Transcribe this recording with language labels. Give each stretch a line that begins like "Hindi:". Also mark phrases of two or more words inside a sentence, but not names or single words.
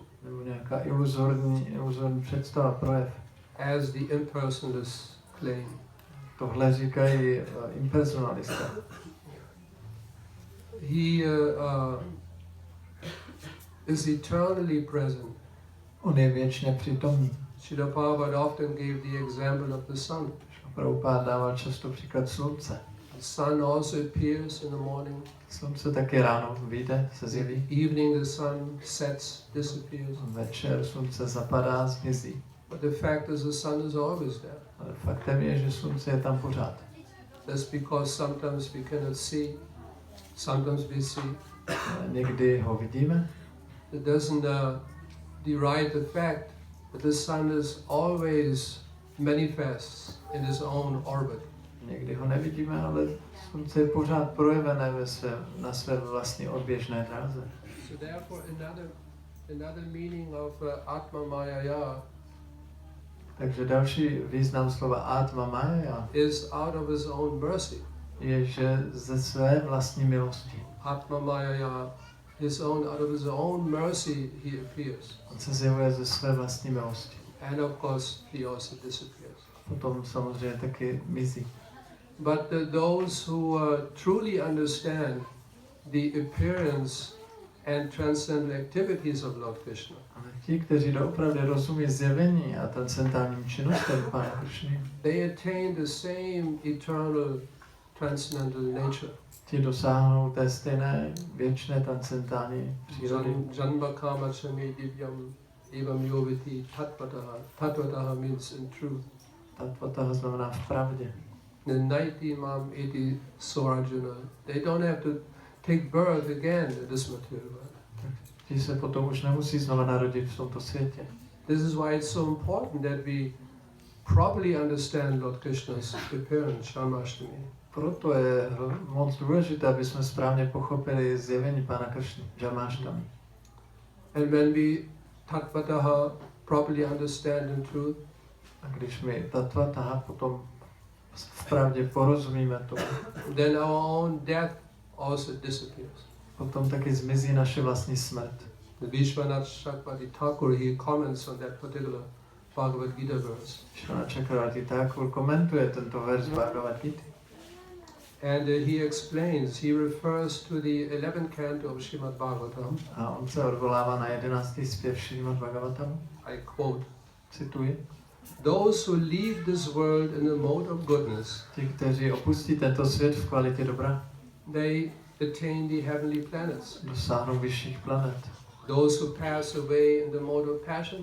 Czech: Nebo nějaká iluzorní představa, projev.
English: As the impersonalists claim.
Czech: Tohle říkají impersonalisté.
English: He is eternally present.
Czech: On je věčně přítomný.
English: Srila Prabhupada often gave the example of the sun.
Czech: Prabhupada dával často příklad slunce.
English: The sun also appears in the morning.
Czech: Slunce taky ráno vyjde, se zjeví.
English: Evening the sun sets, disappears.
Czech: Večer slunce zapadá, zmizí.
English: But the fact is the sun is always there.
Czech: Ale faktem je, že slunce je tam pořád.
English: That's because sometimes we cannot see, sometimes we see.
Czech: Někdy ho vidíme.
English: It doesn't deride the fact that the sun is always manifest in its own orbit.
Czech: Někdy ho nevidíme, ale slunce je pořád projevené na své vlastní odběžné dráze.
English: So therefore another meaning of
Sanskrit: Atma Maya
Czech: Takže další význam slova
Sanskrit: Atma Maya
English: is out of his own mercy.
Czech: Je, že ze své vlastní milosti.
Sanskrit: Atma Maya,
English: out of his own mercy he appears.
Czech: On se zjevuje ze své vlastní milosti.
English: And of course he also disappears.
Czech: Potom samozřejmě taky mizí.
English: But those who truly understand the appearance and transcendental activities of Lord Krishna,
Czech: Ale ti, kteří doopravdy rozumí zjevení a transcendentálním činnostem Pána Krishny,
English: they attain the same eternal transcendental nature.
Czech: ti dosáhnou té stejné věčné transcendentální přírody.
Sanskrit: Janma kama chami divyam evam yoviti tatvataha.
English: Tatvataha means in truth.
Czech: Tatvataha znamená v pravdě.
Sanskrit: Naiti mam iti sorajuna.
English: They don't have to take birth again in this material world.
Czech: Ti se potom už nemusí znova narodit v tomto světě.
English: This is why it's so important that we properly understand Lord Krishna's appearance, Janmashtami.
Czech: Proto je moc důležité, aby jsme správně pochopili zjevení Pána Krishny, Janmashtami.
English: And when we tatvataha properly understand in truth,
Czech: a když my tatvataha potom v pravdě porozumíme tomu,
English: then our own death also disappears.
Czech: potom taky zmizí naše vlastní smrt.
English: The Vishwanath Chakravarti Thakur, he comments on that particular Bhagavad Gita verse.
Czech: Vishwanath Chakravarti Thakur komentuje tento verš Bhagavad Gita.
English: And he explains, he refers to the 11th canto of Srimad Bhagavatam.
Czech: A on se odvolává na 11. zpěv Srimad Bhagavatamu.
English: I quote,
Czech: Cituji.
English: those who leave this world in the mode of goodness,
Czech: Ti, kteří opustí tento svět v kvalitě dobra,
English: they attain the heavenly planets.
Czech: dosáhnou vyšších planet.
English: Those who pass away in the mode of passion,